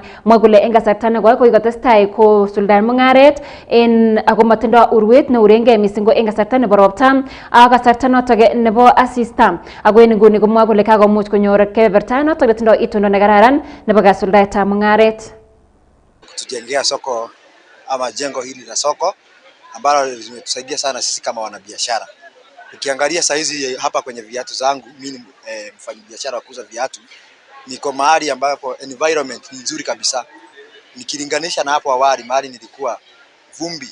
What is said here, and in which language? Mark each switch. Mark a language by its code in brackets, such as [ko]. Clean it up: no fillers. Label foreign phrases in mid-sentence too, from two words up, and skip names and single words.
[kln] Mwa kole eng kasarta nekoi koikotestai ko suldan mung'aret en ako matindo urwet neurengei mising ko eng kasarta nebo ropta ak kasarta notok nebo asista. Ako en nguni komwa kole kakomuch konyor keberta notok netindo itondo nekararan nebo kasuldaetab mung'aret. [sw] Kutujengea soko ama jengo hili la soko ambalo limetusaidia sana sisi kama wanabiashara. Ukiangalia saizi hapa kwenye viatu zangu, mimi mfanyabiashara wa kuuza viatu, niko mahali ambapo environment ni nzuri kabisa. Nikilinganisha na hapo awali mahali nilikuwa vumbi.